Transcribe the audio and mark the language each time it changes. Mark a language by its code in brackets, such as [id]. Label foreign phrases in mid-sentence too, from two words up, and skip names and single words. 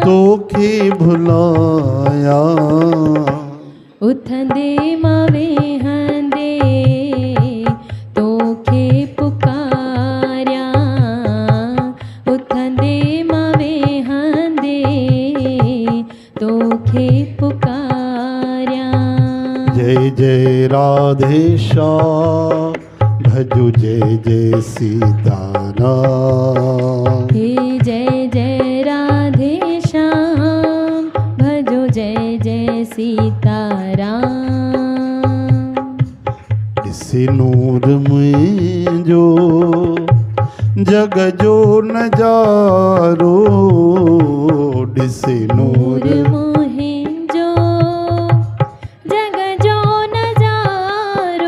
[sd] तोखे भुलाया। उथंदे मावे हंदे तोखे पुकार्या। उथंदे मावे हंदे तोखे पुकार्या। [hi] जय जय राधे श्याम भजो जय जय सीताराम। हे जय जय राधे श्याम भजो जय जय सीताराम। [sd] ॾिसी नूर मुंहिंजो जग जो नजारो। ॾिसी नूर मुंहिंजो जग जो नजारो।